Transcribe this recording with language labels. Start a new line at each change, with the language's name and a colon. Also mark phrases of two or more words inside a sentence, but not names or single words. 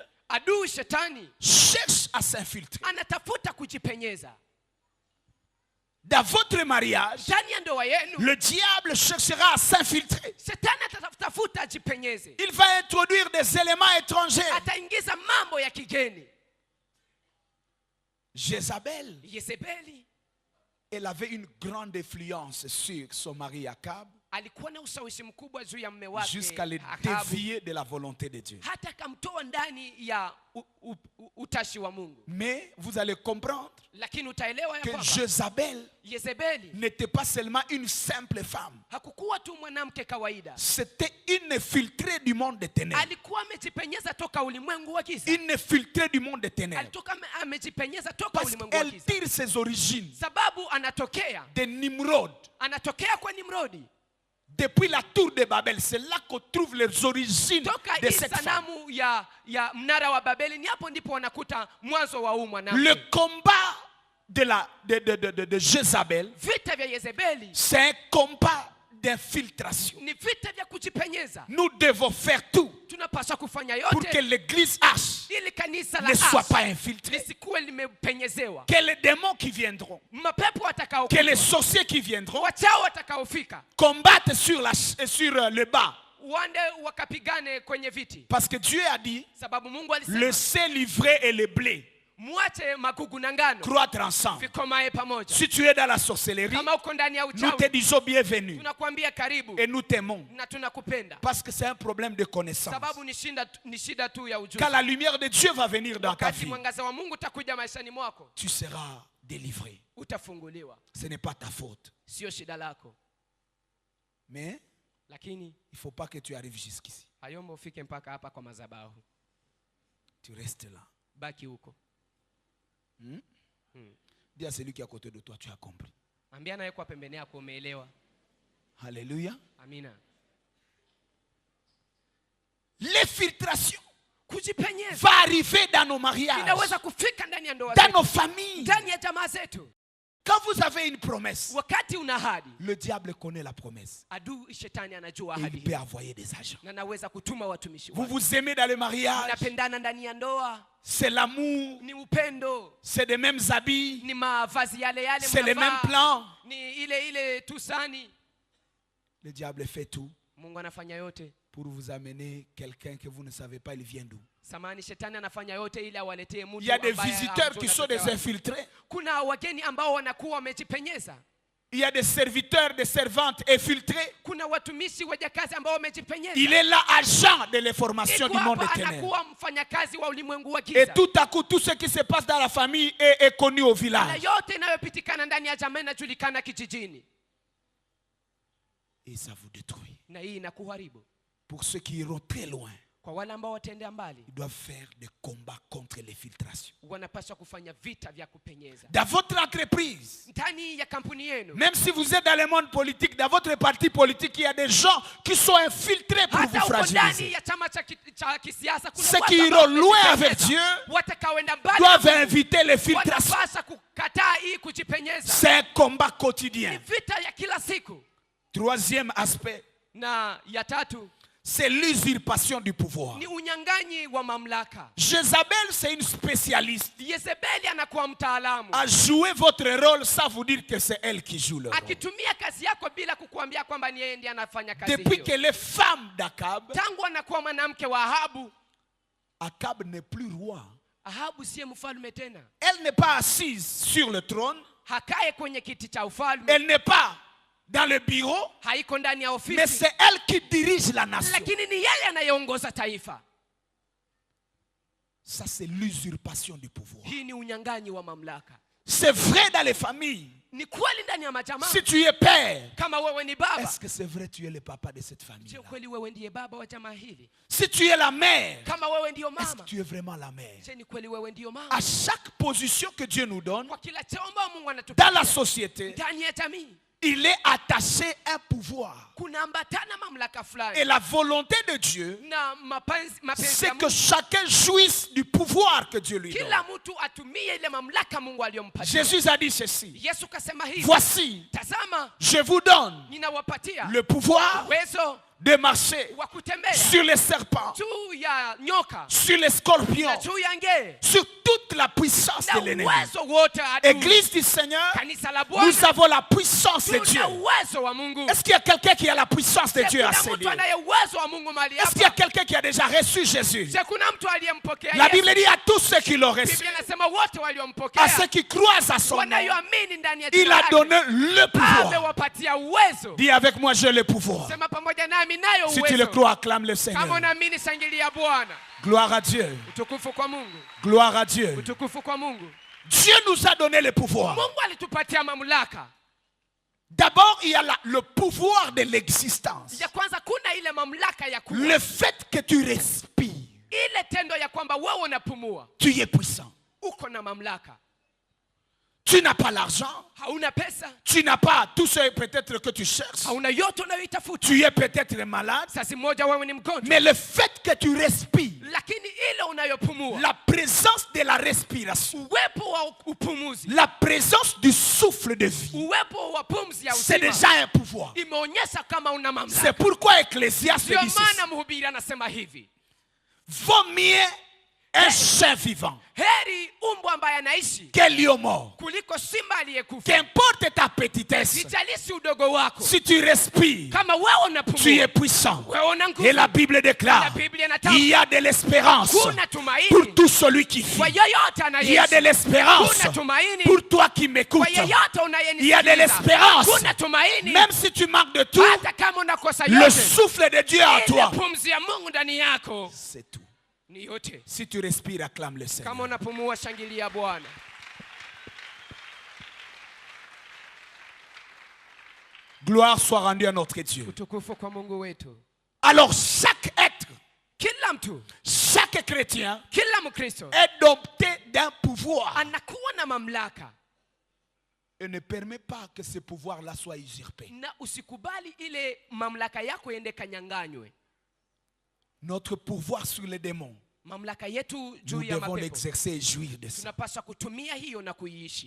Swahili: Adui shetani
French: cherche à s'infiltrer.
Swahili: anatafuta kujipenyeza
French: Dans votre mariage,
Swahili: ndani ya ndoa yenu.
French: le diable cherchera à s'infiltrer.
Swahili: Shetani atatafuta ajipenyeze,
French: Il va introduire des éléments étrangers.
Swahili: ataingiza mambo ya kigeni.
French: Jézabel,
Swahili: Yezebeli
French: elle avait une grande influence sur son mari Akab
Swahili: alikuwa na ushawishi mkubwa juu ya mume wake
French: jusqu'à le
Swahili: Ahabu,
French: dévier de la volonté de Dieu.
Swahili: hata akamtoa ndani ya utashi wa Mungu.
French: Mais vous allez comprendre
Swahili: Lakini utaelewa ya
French: que
Swahili: kwamba
French: Jézabel
Swahili: Yezebeli
French: n'était pas seulement une simple femme.
Swahili: hakukuwa tu mwanamke kawaida,
French: C'était une infiltrée du monde des ténèbres.
Swahili: alikuwa amejipenyeza toka ulimwengu wa giza.
French: Une infiltrée du monde des ténèbres.
Swahili: Alitoka amejipenyeza toka
French: Parce
Swahili: ulimwengu wa
French: qu'elle
Swahili: giza,
French: tire ses origines
Swahili: sababu anatokea
French: de Nimrod.
Swahili: kwa Nimrodi.
French: Depuis la tour de Babel, c'est là qu'on trouve les origines
Swahili: Toka
French: de cette femme.
Swahili: sanamu ya mnara wa Babeli, ni hapo ndipo wanakuta mwanzo wa huu mwanamke.
French: Le combat de Jézabel,
Swahili: Vita vya Yezebeli
French: c'est un combat d'infiltration.
Swahili: ni vita vya kujipenyeza.
French: Nous devons faire tout
Swahili: Tunapaswa kufanya
French: pour que
Swahili: yote
French: l'église H
Swahili: ili kanisa la
French: ne soit
Swahili: Ashi
French: pas infiltrée.
Swahili: lisikuwe limepenyezewa.
French: Que les démons qui viendront,
Swahili: Mapepo
French: que
Swahili: watakaokuja,
French: les sorciers qui viendront
Swahili: wachao watakaofika,
French: combattent sur le bas.
Swahili: wande wakapigane kwenye viti,
French: Parce que Dieu a dit,
Swahili: sababu Mungu alisema
French: laissez l'ivraie et le blé
Swahili: muache magugu na ngano
French: croître ensemble.
Swahili: vikomae pamoja.
French: Si tu es dans la sorcellerie,
Swahili: Kama uko ndani ya
French: nous te
Swahili: uchawi,
French: disons bienvenue
Swahili: tunakwambia karibu
French: et nous t'aimons.
Swahili: na tunakupenda,
French: Parce que c'est un problème de connaissance.
Swahili: sababu ni shida tu ya ujuzi.
French: Quand la lumière de Dieu va venir dans ta
Swahili: Wakati
French: vie,
Swahili: mwangaza wa Mungu utakuja maishani mwako,
French: tu seras délivré.
Swahili: utafunguliwa.
French: Ce n'est pas ta faute.
Swahili: Sio shida lako,
French: Mais
Swahili: lakini
French: il ne faut pas que tu arrives jusqu'ici.
Swahili: hayomba ufike mpaka hapa kwa madhabahu.
French: Tu restes là.
Swahili: Baki huko.
French: Dis à celui qui est à côté de toi, tu as compris.
Swahili: Ambia naye kwa pembeni yako umeelewa.
French: Alléluia.
Swahili: Amina.
French: L'infiltration
Swahili: Kujipenyeza
French: va arriver dans nos mariages,
Swahili: inaweza kufika ndani ya ndoa
French: dans
Swahili: zetu,
French: nos familles.
Swahili: ndani ya jamaa zetu.
French: Quand vous avez une promesse,
Swahili: Wakati una ahadi,
French: le diable connaît la promesse.
Swahili: adui shetani anajua
French: Et
Swahili: ahadi
French: il peut
Swahili: hiyo,
French: envoyer des agents.
Swahili: na naweza kutuma watumishi
French: Vous
Swahili: wake.
French: vous aimez dans le mariage,
Swahili: Mnapendana ndani ya ndoa,
French: c'est l'amour,
Swahili: ni upendo,
French: c'est des mêmes habits,
Swahili: ni mavazi yale yale,
French: c'est les mêmes
Swahili: mnavaa,
French: plans.
Swahili: ni ile tusani.
French: Le diable fait tout
Swahili: Mungu anafanya yote.
French: pour vous amener quelqu'un que vous ne savez pas, il vient d'où.
Swahili: Samani shetani anafanya yote ili awaletee mtu
French: Il y a des
Swahili: ambaye
French: visiteurs
Swahili: hamjui
French: qui sont
Swahili: anatokea
French: des
Swahili: wapi.
French: infiltrés.
Swahili: Kuna wageni ambao wanakuwa wamejipenyeza.
French: Il y a des serviteurs, des servantes infiltrés.
Swahili: Kuna watumishi wajakazi ambao wamejipenyeza.
French: Il est là agent de l'information du monde des ténèbres.
Swahili: Anakuwa mfanyakazi wa ulimwengu wa
French: Et
Swahili: giza.
French: tout à coup, tout ce qui se passe dans la famille est connu au
Swahili: Na
French: village.
Swahili: yote inayopitikana ndani ya jamii inajulikana kijijini.
French: Et ça vous détruit.
Swahili: Na hii inakuharibu.
French: Pour ceux qui iront très loin,
Swahili: Kwa wale ambao wataendea mbali,
French: ils doivent faire des combats contre l'infiltration.
Swahili: wanapaswa kufanya vita vya kupenyeza.
French: Dans votre entreprise,
Swahili: Ndani ya kampuni yenu,
French: même si vous êtes dans le monde politique, dans votre parti politique, il y a des gens qui sont infiltrés pour vous
Swahili: hata uko ndani
French: fragiliser.
Swahili: ya chama cha kisiasa, kuna
French: Ceux
Swahili: watu
French: qui
Swahili: ambao
French: iront loin
Swahili: wamejipenyeza.
French: avec Dieu
Swahili: Watakaoenda mbali
French: doivent inviter l'infiltration.
Swahili: wanapaswa kukataa hii kujipenyeza.
French: C'est un combat
Swahili: Ni
French: quotidien.
Swahili: vita ya kila siku.
French: Troisième aspect,
Swahili: Na ya tatu
French: c'est l'usurpation du pouvoir.
Swahili: ni unyang'anyi wa mamlaka.
French: Jézabel, c'est une spécialiste
Swahili: Yezebeli anakuwa mtaalamu,
French: à jouer votre rôle sans vous dire que c'est elle qui joue le rôle.
Swahili: akitumia kazi yako bila kukuambia kwamba ni yeye ndiye anafanya kazi
French: Depuis
Swahili: hiyo.
French: qu'elle est femme d'Akab,
Swahili: Tangu anakuwa mwanamke wa Ahabu,
French: Akab n'est plus roi.
Swahili: Ahabu siye mfalme tena,
French: Elle n'est pas assise sur le trône.
Swahili: hakae kwenye kiti cha ufalme,
French: Elle n'est pas dans le bureau.
Swahili: haiko ndani ya
French: Mais
Swahili: ofisi,
French: c'est elle qui dirige la nation.
Swahili: lakini ni yeye anayeongoza taifa.
French: Ça, c'est l'usurpation du pouvoir.
Swahili: Hii ni unyang'anyi wa mamlaka.
French: C'est vrai dans les familles.
Swahili: Ni kweli ndani ya majamaa.
French: Si tu es père,
Swahili: Kama wewe ni baba,
French: est-ce que c'est vrai que tu es le papa de cette famille?
Swahili: je kweli wewe ndiye baba wa jamaa hili?
French: Si tu es la mère,
Swahili: Kama wewe ndiyo
French: est-ce que
Swahili: mama,
French: tu es vraiment la mère?
Swahili: je ni kweli wewe ndiyo mama?
French: À chaque position que Dieu nous donne
Swahili: Kwa kila cheo ambao Mungu
French: dans la
Swahili: anatupatia
French: société,
Swahili: ndani ya jamii,
French: il est attaché un pouvoir.
Swahili: kunaambatana mamlaka
French: Et
Swahili: fulani
French: la volonté de Dieu,
Swahili: na mapenzi
French: c'est
Swahili: ya
French: que
Swahili: Mungu.
French: chacun jouisse du pouvoir que Dieu lui donne.
Swahili: Kila mtu atumie ile mamlaka Mungu aliyompatia.
French: Jésus a dit ceci.
Swahili: Yesu kasema hivi,
French: Voici,
Swahili: tazama
French: je vous donne
Swahili: ninawapatia
French: le pouvoir
Swahili: uwezo
French: de marcher
Swahili: wa kutembea
French: sur les serpents,
Swahili: juu ya nyoka
French: sur les scorpions,
Swahili: na juu ya ngee
French: sur toute la puissance
Swahili: na
French: de l'ennemi.
Swahili: uwezo wote adui.
French: Église du Seigneur,
Swahili: Kanisa la
French: nous
Swahili: Bwana,
French: avons la puissance de Dieu.
Swahili: tuna uwezo wa Mungu.
French: Est-ce qu'il y a quelqu'un qui a la puissance de Dieu à
Swahili: Kuna
French: ses
Swahili: mtu
French: lieux?
Swahili: anaye uwezo wa Mungu mahali
French: Est-ce qu'il y a
Swahili: hapa?
French: quelqu'un qui a déjà reçu Jésus?
Swahili: Je, kuna mtu aliyempokea
French: La
Swahili: Yesu?
French: Bible dit à tous ceux qui l'ont reçu,
Swahili: Biblia inasema wote
French: à
Swahili: waliompokea,
French: ceux qui croient à son nom,
Swahili: wanayoamini ndani ya
French: il
Swahili: jina
French: a
Swahili: lake,
French: donné le pouvoir.
Swahili: amewapatia uwezo.
French: Dis avec moi, j'ai le pouvoir.
Swahili: Sema pamoja nami, nayo
French: Si tu le
Swahili: uwezo.
French: crois, acclame le
Swahili: Kama
French: Seigneur.
Swahili: unaamini, shangilia Bwana.
French: Gloire à Dieu.
Swahili: Utukufu kwa Mungu,
French: Gloire à Dieu.
Swahili: utukufu kwa Mungu.
French: Dieu nous a donné le pouvoir.
Swahili: Mungu alitupatia mamlaka.
French: D'abord, il y a le pouvoir de l'existence.
Swahili: Ya kwanza, kuna ile mamlaka ya kuwa,
French: Le fait que tu respires,
Swahili: ile tendo ya kwamba wewe unapumua,
French: tu es puissant.
Swahili: uko na mamlaka.
French: Tu n'as pas l'argent,
Swahili: Hauna pesa,
French: tu n'as pas tout ce peut-être que tu cherches,
Swahili: hauna yote unayoitafuta.
French: tu es peut-être malade,
Swahili: Sasa moja wewe ni mgonjwa,
French: mais le fait que tu respires,
Swahili: lakini ile unayopumua,
French: la présence de la respiration,
Swahili: uwepo wa upumuzi,
French: la présence du souffle de vie,
Swahili: uwepo wa pumzi ya
French: c'est
Swahili: uzima,
French: déjà un pouvoir.
Swahili: imeonyesha kama una
French: C'est
Swahili: mamlaka.
French: pourquoi Ecclésiaste
Swahili: Ndio
French: dit ceci.
Swahili: maana mhubiri anasema hivi,
French: Vaut mieux un chien vivant
Swahili: heri umbwa ambaye anaishi
French: qu'un lion mort.
Swahili: kuliko simba aliyekufa.
French: Qu'importe ta petitesse,
Swahili: Sijalishi udogo wako,
French: si tu respires,
Swahili: kama wewe
French: tu
Swahili: unapumua,
French: es puissant.
Swahili: wewe una nguvu.
French: Et la Bible déclare,
Swahili: Na Biblia inatamka,
French: il y a de l'espérance
Swahili: kuna
French: pour
Swahili: tumaini
French: tout celui qui vit.
Swahili: kwa yeyote
French: Il y a de
Swahili: anayeishi.
French: l'espérance
Swahili: Kuna tumaini
French: pour toi qui m'écoutes.
Swahili: kwa yeyote
French: Il y a de
Swahili: unayenisikiliza.
French: l'espérance.
Swahili: Kuna tumaini
French: Même si tu manques de tout,
Swahili: hata kama unakosa
French: le
Swahili: yote,
French: souffle de Dieu en
Swahili: ile
French: toi,
Swahili: pumzi ya Mungu ndani yako
French: c'est tout.
Swahili: ni yote.
French: Si tu respires, acclame le
Swahili: Kama
French: Seigneur.
Swahili: unapumua, shangilia Bwana.
French: Gloire soit rendue à notre Dieu.
Swahili: Utukufu kwa Mungu wetu.
French: Alors chaque être,
Swahili: Kila mtu,
French: chaque chrétien
Swahili: kila Mkristo
French: est doté d'un pouvoir.
Swahili: anakuwa na mamlaka.
French: Et ne permet pas que ce pouvoir-là soit usurpé.
Swahili: Na usikubali ile mamlaka yako iende kanyanganywe.
French: Notre pouvoir sur les démons,
Swahili: mamlaka yetu juu
French: nous
Swahili: ya
French: devons
Swahili: mapepo
French: l'exercer et jouir de ça.
Swahili: tunapaswa kutumia hiyo na kuiishi.